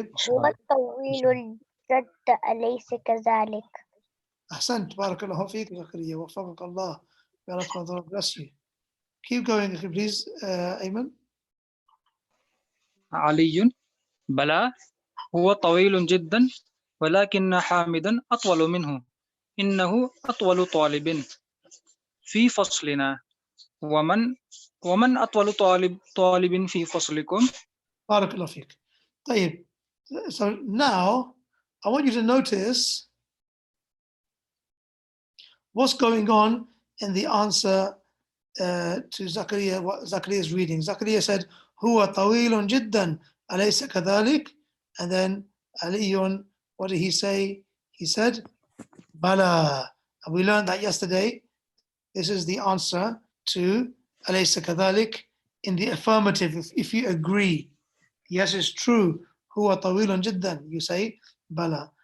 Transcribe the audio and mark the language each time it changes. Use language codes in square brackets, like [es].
[ar] هو الطويل الجد أليس كذلك؟ أحسنت. بارك الله فيك زكريا. وفقك الله. [en] May Allah subhanahu bless you. Keep going, please, Ayman. [ar] علي بلى هو طويل جدا ولكن حامدا أطول منه إنه أطول طالب في فصلنا ومن أطول طالب في فصلكم. بارك الله فيك. طيب. [en] So now I want you to notice what's going on in the answer to Zakaria, what Zakaria is reading. Zakaria said, [ar] هو طويل جدا أليس كذلك? [en] And then Aliyun, what did he say? He said, Bala. And we learned that yesterday. This is the answer to أليس كذلك in the affirmative. If you agree, yes, it's true. [ar] هو طويل جدا. [en] You say, [ar] Bala.